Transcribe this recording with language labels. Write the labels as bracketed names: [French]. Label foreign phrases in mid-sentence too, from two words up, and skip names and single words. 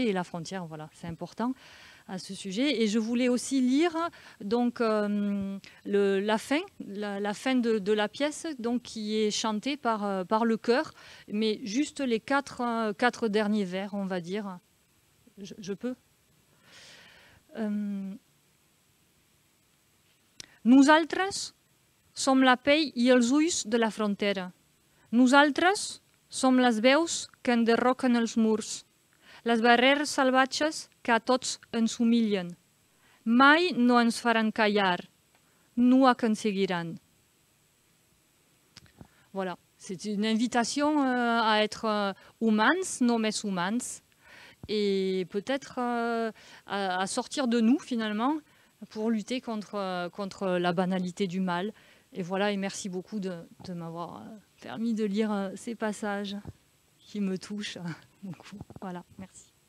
[French] Et la frontière, voilà, c'est important à ce sujet. Et je voulais aussi lire donc, la fin de la pièce, donc, qui est chantée par le chœur, mais juste les quatre derniers vers, on va dire. Je peux [Catalan] Nosaltres som la pell i els ulls de la frontera. Nosaltres som les veus que enderroquen els murs, les barreres salvatges que a tots ens humilien. Mai no ens faran callar, no aconseguiran. [French] Voilà, c'est une invitation à être [Catalan] humans, només humans, [French] et peut-être à sortir de nous finalement pour lutter contre la banalité du mal. Et voilà, et merci beaucoup de m'avoir permis de lire ces passages qui me touchent beaucoup. Voilà, merci.